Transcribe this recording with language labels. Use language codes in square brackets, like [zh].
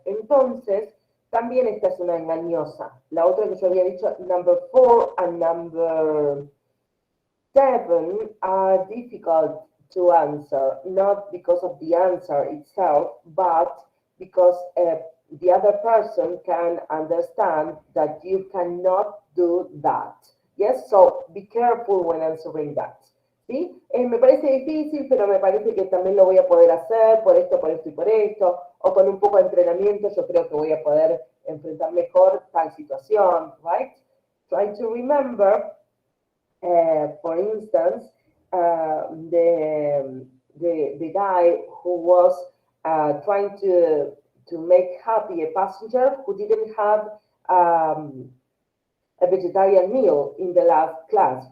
[es] Entonces, también esta es una engañosa. La otra que yo había dicho, [en] number 4 and number 7 are difficult to answer, not because of the answer itself, but because the other person can understand that you cannot do that. Yes, so be careful when answering that. [es] ¿Sí? Me parece difícil, pero me parece que también lo voy a poder hacer por esto y por esto, o con un poco de entrenamiento yo creo que voy a poder enfrentar mejor tal situación, right? [en] Try to remember, for instance, the guy who was trying to make happy a passenger who didn't have a vegetarian meal in the last class.